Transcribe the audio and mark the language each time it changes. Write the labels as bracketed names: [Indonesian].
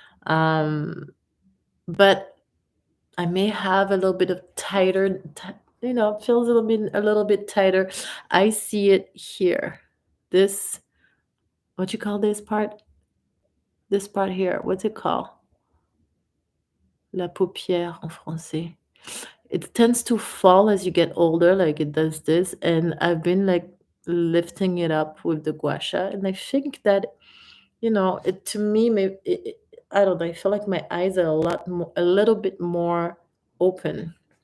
[English] But I may have a little bit of tighter, feels a little bit tighter. I see it here. This, what you call this part? This part here, what's it called? [French] La paupière en français. [English] It tends to fall as you get older, like it does this. And I've been like lifting it up with the gua sha. And I think that, it to me, maybe, I don't know, I feel like my eyes are a little bit more open.